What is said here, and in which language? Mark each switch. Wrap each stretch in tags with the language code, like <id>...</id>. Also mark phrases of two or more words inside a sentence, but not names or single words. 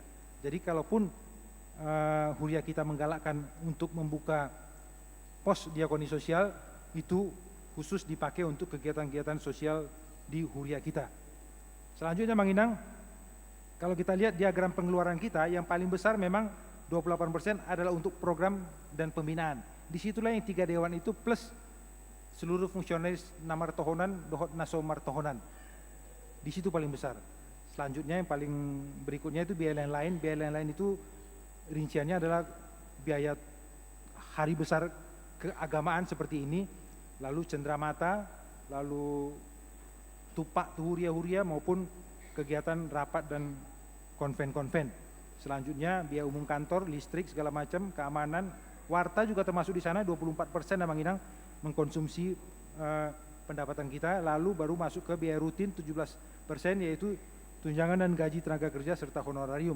<id>Jadi kalaupun huria kita menggalakkan untuk membuka pos diakoni sosial, itu khusus dipakai untuk kegiatan-kegiatan sosial di huria kita. Selanjutnya Mang Inang, kalau kita lihat diagram pengeluaran kita, yang paling besar memang 28% adalah untuk program dan pembinaan. Disitulah yang 3 dewan itu plus seluruh fungsionaris</id> <bbc>namar tohonan, dohot naso martohonan.</bbc> <id>Di situ paling besar. Selanjutnya yang paling berikutnya itu biaya lain-lain. Biaya lain-lain itu rinciannya adalah biaya hari besar keagamaan seperti ini, lalu cenderamata, lalu tupak huria-huria maupun kegiatan rapat dan konven-konven. Selanjutnya biaya umum kantor, listrik segala macam, keamanan, warta juga termasuk di sana 24% Abang Inang mengkonsumsi pendapatan kita, lalu baru masuk ke biaya rutin 17% yaitu tunjangan dan gaji tenaga kerja serta honorarium.</id>